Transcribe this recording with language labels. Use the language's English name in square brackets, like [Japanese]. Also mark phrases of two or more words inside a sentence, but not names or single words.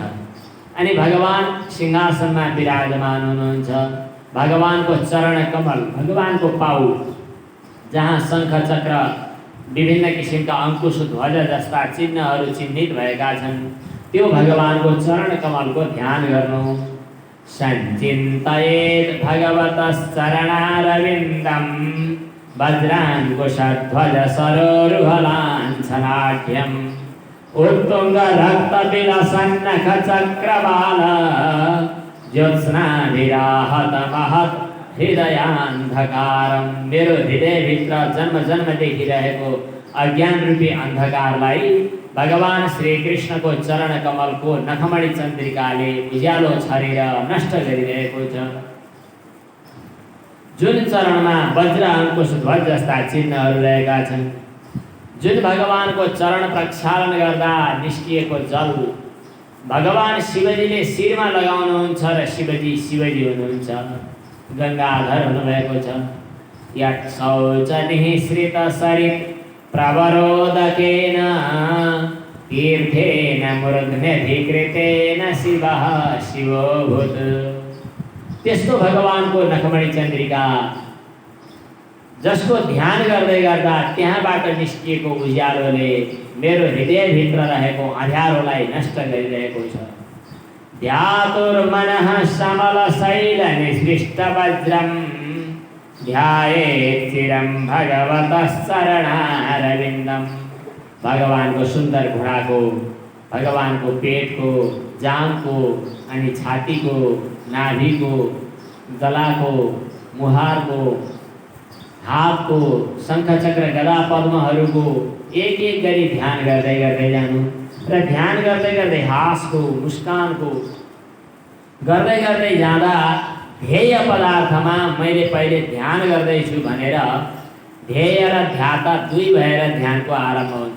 [Nepali] अनि भगवान सिंहासनमा विराजमान हुनुहुन्छ। भगवानको चरण कमल, भगवानको पाउ जहाँ शङ्ख चक्र विभिन्न किसिमका अंकुश ध्वज जस्ता चिन्हहरू चिन्हित भएका छन्, त्यो भगवानको चरण कमलको ध्यान गर्नु। [Sanskrit] सञ्चिन्तयेत् भगवतश्चरणारविन्दं वज्राङ्कुशध्वज सरोरुहलाञ्छनाढ्यम् उत्तुङ्गरक्तविलसन्नखचक्रबाल ज्योत्स्नाभिराहत महत् हृदयान्धकारम। [Nepali] मेरो हृदयभित्र जन्म जन्मदेखि रहेको अज्ञान रूपी अन्धकारलाई भगवान श्री कृष्णको चरण कमलको नखमणी चन्द्रिकाले उज्यालो छरेर नष्ट गरिरहेको छ। जुन चरणमा वज्र अंकुश ध्वज जस्ता चिन्हहरू रहेका छन्, जुन भगवानको चरण प्रक्षालन गर्दा निस्किएको जल भगवान शिवजीले शिरमा लगाउनुहुन्छ र शिवजी शिवजी हुनुहुन्छ, गंगाधर हुनुभएको छ। [Sanskrit] यत् शौचनिःसृत सरित् प्रवरोदकेन तीर्थेन मूर्ध्न्यधिकृतेन शिवः शिवोऽभूत्। [Nepali] त्यस्तो भगवानको नखमणी चन्द्रिका जसको ध्यान गर्दै गर्दा त्यहाँबाट निस्किएको उज्यालोले मेरो हृदयभित्र रहेको अँध्यारोलाई नष्ट गरिरहेको छ। [Sanskrit] ध्यातुर्मनः समलशैलनिसृष्टवज्रं ध्यायेत् चिरं भगवतः चरणारविन्दम्। [Nepali] भगवानको सुन्दर घुँडाको, भगवानको पेटको, जामको, अनि छातीको, नाभिको, गलाको, मुहारको, हातको, शङ्खचक्र गदा पद्महरूको एक एक गरी ध्यान गर्दै गर्दै जानु र ध्यान गर्दै गर्दै हाँसको, मुस्कानको गर्दै गर्दै जाँदा ध्येय पदार्थमा मैले पहिले ध्यान गर्दैछु भनेर ध्येय र ध्याता दुई भएर ध्यानको आरम्भ हुन्छ।